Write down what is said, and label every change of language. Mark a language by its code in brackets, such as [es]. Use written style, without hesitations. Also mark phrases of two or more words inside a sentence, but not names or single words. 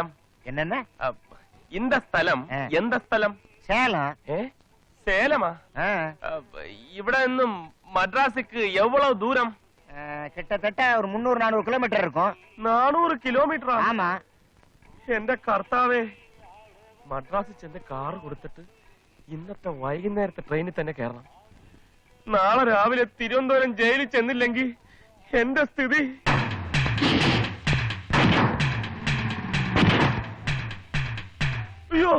[ta] என்னென்ன [ml] இந்த സ്ഥലം എന്ത സ്ഥലം [ta] சேலம் [ml] സേലമാ ഇവിടെ നിന്നും മദ്രാസിക്ക് എവ്വളവ് ദൂരം [ta] கிட்டத்தட்ட ஒரு 300-400 கிலோமீட்டர் இருக்கும் [ml] 400 കിലോമീറ്റർ [ta] ஆமா [ml] എന്റെ കർത്താവേ മദ്രാസിൽ ചെന്ന് കാറ് കൊടുത്തിട്ട് ഇന്നത്തെ വൈകുന്നേരത്തെ ട്രെയിനിൽ തന്നെ കയറണം നാളെ രാവിലെ തിരുവനന്തപുരം ജയിലിൽ ചെന്നില്ലെങ്കിൽ എന്റെ സ്ഥിതി അയ്യോ